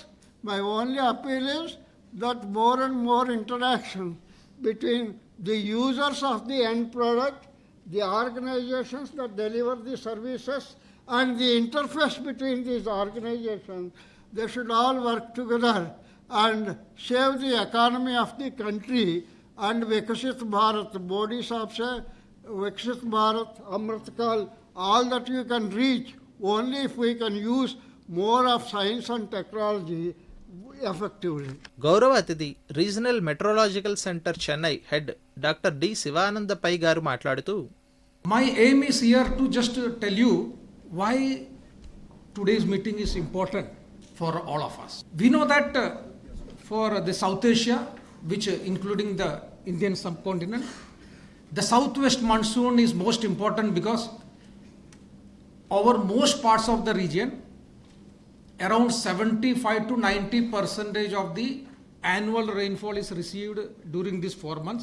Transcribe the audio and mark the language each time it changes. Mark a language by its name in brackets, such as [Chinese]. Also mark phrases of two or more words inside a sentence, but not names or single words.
[English] My only appeal is that more and more interaction between the users of the end product, the organizations that deliver the services, and the interface between these organizations, they should all work together and save the economy of the country. And Viksit Bharat, Modi [Hindi] Saab se, [English] Viksit Bharat, Amrit Kal, all that you can reach only if we can use more of science and technology effectively. [Telugu] గౌరవ అతిథి [English] Regional Metrological Centre Chennai Head Doctor [Telugu] డి శివానంద పై గారు మాట్లాడుతూ, [English] My aim is here to just tell you why today's meeting is important for all of us. We know that for the South Asia, which including the Indian subcontinent, the southwest monsoon is most important because over most parts of the region, around 75 to 90% of the annual rainfall is received during these 4 months.